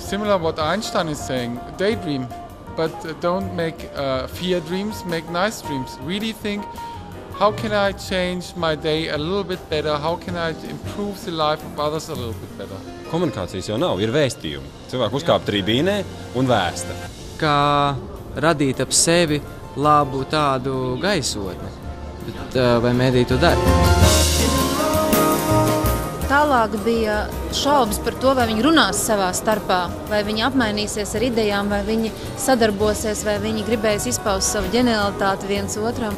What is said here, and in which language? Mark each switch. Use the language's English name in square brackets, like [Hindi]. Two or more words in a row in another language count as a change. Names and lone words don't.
[English] similar what Einstein is saying. Daydream, but don't make fear dreams, make nice dreams. Really think, how can I change my day a little bit better? How can I improve the life of others a little bit better? [Latvian] Komunikācijas jau nav, ir vēstījumi. Cilvēki uzkāp tribīnē un vēsta. Kā radīt ap sevi labu tādu gaisotni. Bet, vai mēdī to dara? Tālāk bija šaubas par to, vai viņi runās savā starpā, vai viņi apmainīsies ar idejām, vai viņi sadarbosies, vai viņi gribēs izpaust savu ģenialitāti viens otram.